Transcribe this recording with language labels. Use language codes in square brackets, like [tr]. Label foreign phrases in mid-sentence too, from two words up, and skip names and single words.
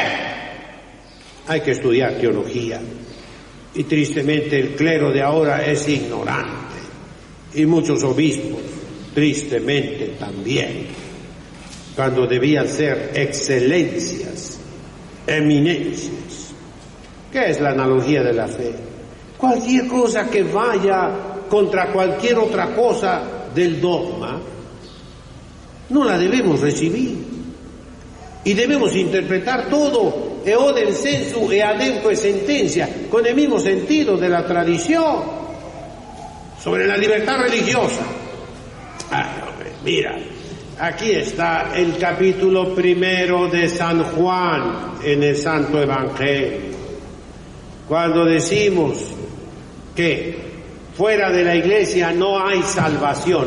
[es] Hay que estudiar teología, y tristemente el clero de ahora es ignorante, y muchos obispos tristemente también, cuando debían ser excelencias, eminencias. ¿Qué es la analogía de la fe? Cualquier cosa que vaya contra cualquier otra cosa del dogma, no la debemos recibir, y debemos interpretar todo [la] e odem sensu e ademque sentencia, [es] con el mismo sentido de la tradición sobre la libertad religiosa. Ay, hombre, mira, aquí está el capítulo 1 de San Juan en el Santo Evangelio. Cuando decimos que fuera de la iglesia no hay salvación.